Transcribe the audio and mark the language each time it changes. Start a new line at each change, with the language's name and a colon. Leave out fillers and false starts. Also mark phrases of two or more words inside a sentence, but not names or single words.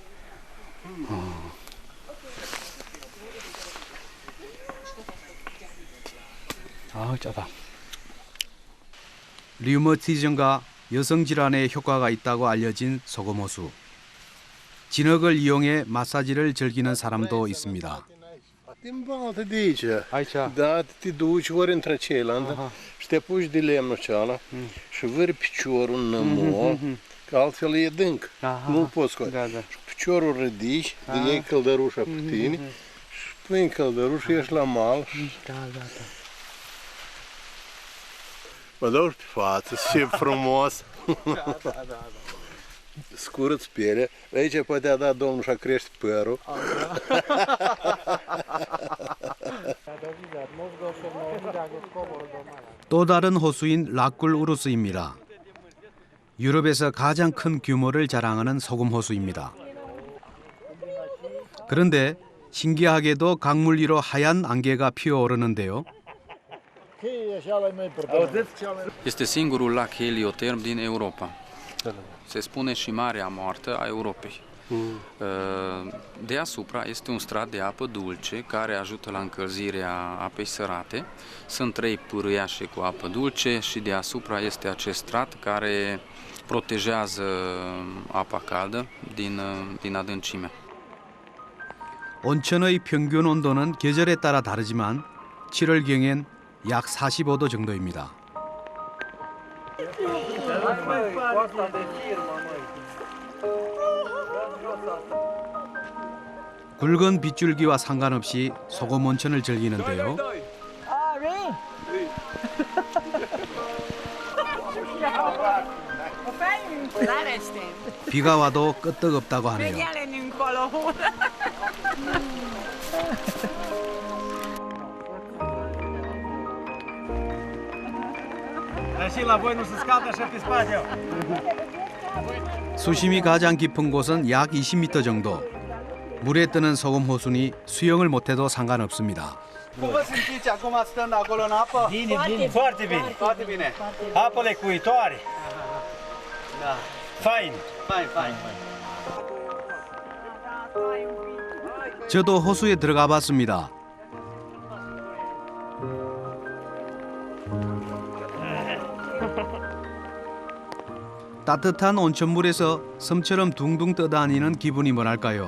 Korean: 아, 짜다. 류머티즘과 여성 질환에 효과가 있다고 알려진 소금호수. 진흙을 이용해 마사지를 즐기는 사람도 있습니다.
Romanian: Din baltă de aici. Aici? Da, te duci ori între ceilalți și te puși de lemnul ceala și vâri piciorul în nămo, că altfel e dânc. Nu-l poți scoate. Da, da. Și piciorul ridici, de iei căldărușa pe tine și pui în căldăruș și ieși la mal. Da, da, da. Mă dau pe față, ce frumos! Da, da, da. Scură-ți pielea. Aici poate a dat Domnul și-a crește părul.
Korean: 또 다른 호수인 라꿀 우루스입니다. 유럽에서 가장 큰 규모를 자랑하는 소금 호수입니다. 그런데 신기하게도 강물 위로 하얀 안개가 피어오르는데요.
Romanian: Este singurul lac helioterm din Europa. Se spune și Marea Moartă a Europei. Deasupra este un strat de apă dulce care ajută la încălzirea apei sărate. Sunt 3 pârâiașe cu apă dulce și deasupra este acest strat care protejează apa caldă din adâncime.
Korean: 온천의 평균 온도는 계절에 따라 다르지만 7월경엔 약 45도 정도입니다. 굵은 빗줄기와 상관없이 소금 온천을 즐기는데요. 비가 와도 끄떡없다고 하네요.
Romanian: Și la voi nu se scaldă așa pe spate.
Korean: 수심이 가장 깊은 곳은 약 20m 정도. 물에 뜨는 소금 호수니 수영을 못해도 상관없습니다.
Romanian: Cum vă simțiți acum stând acolo în apă? Bine, bine, foarte bine. Foarte bine. Apă lecuitoare. Da. Fain. Fain, fain.
Korean: 저도 호수에 들어가 봤습니다. 따뜻한 온천물에서 섬처럼 둥둥 떠다니는 기분이 뭐랄까요?